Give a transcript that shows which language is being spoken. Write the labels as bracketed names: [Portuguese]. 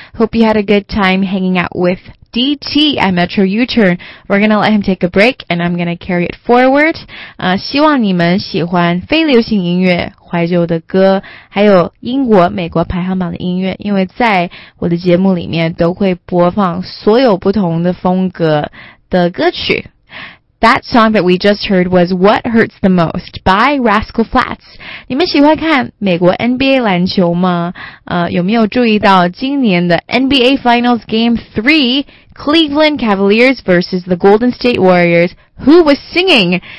[English] Hope you had a good time hanging out with DT at Metro U-Turn. We're gonna let him take a break and I'm gonna carry it forward. [Chinese] 希望你们喜欢非流行音乐，怀旧的歌，还有英国美国排行榜的音乐，因为在我的节目里面都会播放所有不同的风格的歌曲。 [English] That song that we just heard was What Hurts the Most by Rascal Flatts. [Chinese] 你们喜欢看美国 NBA 篮球吗？有没有注意到今年的 NBA Finals Game 3, Cleveland Cavaliers versus the Golden State Warriors? [English] Who was singing?